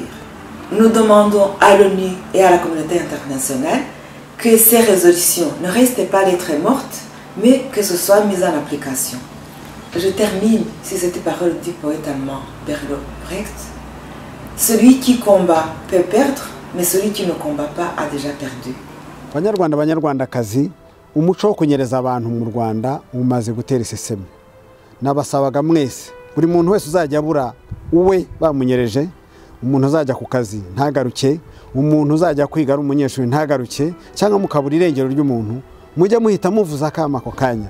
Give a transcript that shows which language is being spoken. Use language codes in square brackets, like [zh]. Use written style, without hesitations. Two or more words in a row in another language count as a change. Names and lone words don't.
[fr] Nous demandons à l'ONU et à la communauté internationale que ces résolutions ne restent pas lettres mortes, mais que ce soit mis en application. Je termine sur cette parole du poète allemand Bertolt Brecht. Celui qui combat peut perdre, mais celui qui ne combat pas a déjà perdu. [rw] Banyarwanda banyarwandakazi, umuco wo kunyereza abantu mu Rwanda umaze gutera iseseme. Nabasabaga mwese, buri muntu wese uzajya abura uwe bamunyereje, umuntu uzajya ku kazi ntagaruke, umuntu uzajya kwiga ari umunyeshuri ntagaruke, cyangwa mukabura irengero ry'umuntu, mujye muhita muvuza akama ako kanya.